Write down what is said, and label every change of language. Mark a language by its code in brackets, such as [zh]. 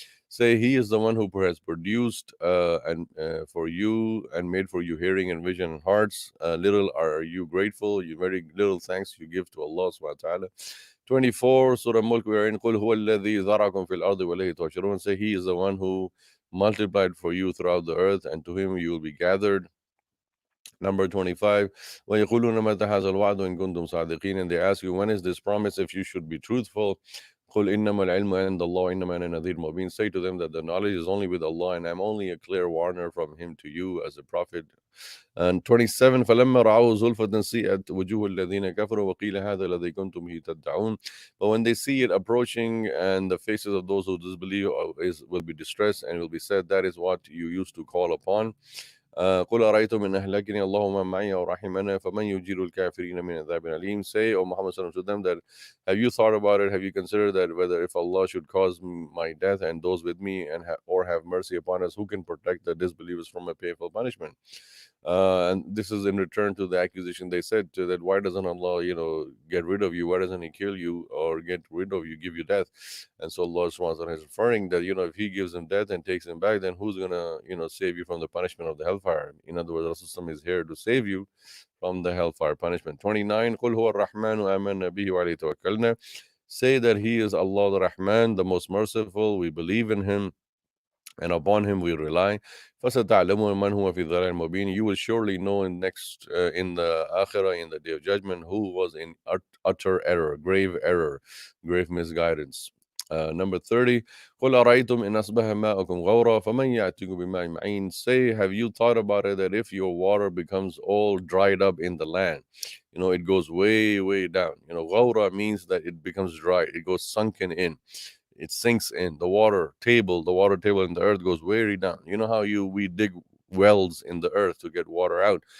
[en] Say, He is the one who has produced and for you and made for you hearing and vision and hearts. Little are you grateful. You very little thanks you give to Allah subhanahu wa ta'ala. 24, Surah Mulk, we are in. [ar] قُلْ هُوَ الَّذِي ذَرَعَكُمْ فِي الْأَرْضِ وَإِلَيْهِ تُحْشَرُونَ. [en] Say, He is the one who multiplied for you throughout the earth, and to Him you will be gathered. Number 25, [ar] وَيَقُولُونَ مَتَى هَذَا الْوَعْدُ إِن كُنتُمْ صَادِقِينَ. [en] And they ask you, when is this promise if you should be truthful? [ar] قُلْ إِنَّمَا الْعِلْمُ عِندَ اللَّهِ إِنَّمَا أَنَا نَذِيرٌ مُبِينٌ. [en] Say to them that the knowledge is only with Allah, and I'm only a clear warner from Him to you as a prophet. And 27, [ar] فَلَمَّا رَأَوْا زُلْفَةً سِيئَتْ وُجُوهُ الَّذِينَ كَفَرُوا وَقِيلَ هَذَا الَّذِي كُنْتُمْ بِهِ تَدَّعُونَ. [en] But when they see it approaching, and the faces of those who disbelieve will be distressed, and will be said, that is what you used to call upon. [ar] قل أرأيتم إن أهلكني الله ومن معي أو رحمنا فمن يجير الكافرين من عذاب أليم. [en] Say, O Muhammad sallallahu alaihi wasallam, to them that have you thought about it? Have you considered that whether if Allah should cause my death and those with me and or have mercy upon us, who can protect the disbelievers from a painful punishment? And this is in return to the accusation they said to that, why doesn't Allah, get rid of you? Why doesn't He kill you or get rid of you, give you death? And so Allah subhanahu wa ta'ala is referring that, if He gives him death and takes him back, then who's going to, save you from the punishment of the hellfire? In other words, Rasul is here to save you from the hellfire punishment. [ar] 29, قُلْ هُوَ الرَّحْمَنُ آمَنَّا بِهِ وَعَلَيْهِ تَوَكَّلْنَا. [en] Say that He is Allah the Rahman, the most merciful. We believe in Him and upon Him we rely. [ar] فَسَتَعْلَمُونَ مَنْ هُوَ فِي ضَلَالٍ مُبِينٍ. [en] You will surely know in the Akhirah, in the Day of Judgment, who was in utter error, grave misguidance. Number 30, [ar] قُلْ أَرَأَيْتُمْ إِنْ أَصْبَحَ مَاؤُكُمْ غَوْرًا فَمَنْ يَأْتِيكُم بِمَاءٍ مَعِينٍ. [en] Say, have you thought about it, that if your water becomes all dried up in the land, it goes way, way down. غَوْرًا means that it becomes dry, it goes sunken in. It sinks in. The water table in the earth goes way down. You know how we dig wells in the earth to get water out.